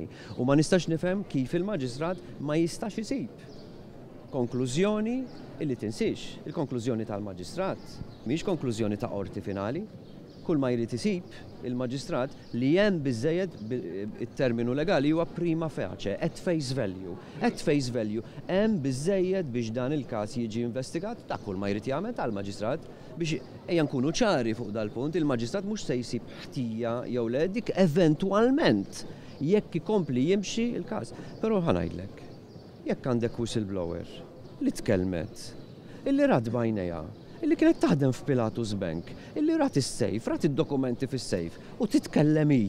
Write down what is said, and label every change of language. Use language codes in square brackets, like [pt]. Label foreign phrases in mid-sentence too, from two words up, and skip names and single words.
[mt] U ma nistax nifhem kif il-Maġistrat ma jistax isib konklużjoni illi tinsix. Il-konklużjoni tal-Maġistrat mhix konklużjoni ta' qorti finali. Kull ma jrid isib il-Maġistrat li hemm biżżejjed it-terminu legali huwa [la] prima facie, [en] at face value. At face value [mt] hemm biżżejjed biex dan il-każ jiġi investigat ta' kull ma jrid jagħmel tal-Maġistrat biex ejja nkunu ċari fuq dal-punt, il-Maġistrat mhux se jsib ħtija jew le dik eventwalment jekk ikompli jimxi il-każ. Però ħanajdlek, jekk għandek whistleblower li tkellmet, illi rad bajnejha, illi kienet taħdem f'Pilatus Bank, illi rat is-sejf, rat id-dokumenti fis-sejf u titkellem hi.